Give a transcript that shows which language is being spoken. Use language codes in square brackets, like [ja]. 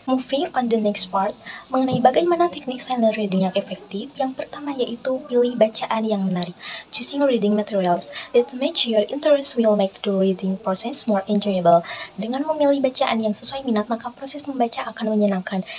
[en] Moving on the next part, [id] mengenai bagaimana teknik silent reading yang efektif. Yang pertama yaitu pilih bacaan yang menarik. [en] Choosing reading materials that match your interest will make the reading process more enjoyable. [id] Dengan memilih bacaan yang sesuai minat, maka proses membaca akan menyenangkan.